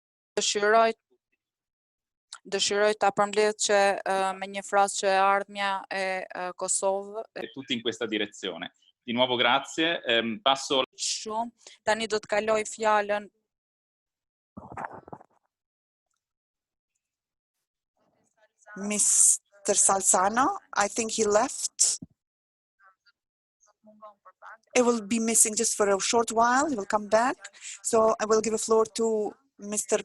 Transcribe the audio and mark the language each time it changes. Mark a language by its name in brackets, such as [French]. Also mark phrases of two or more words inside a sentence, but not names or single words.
[Albanian] Dëshiroj ta përmbledh që me një frazë që e ardhmja e Kosovë [Italian] tutti in questa direzione. Di nuovo grazie. Passo [Albanian] shumë. Tani do të kaloj fjalën [English] Mr. Salzano, I think he left. It will be missing just for a short while. He will come back. So I will give the floor to Mr.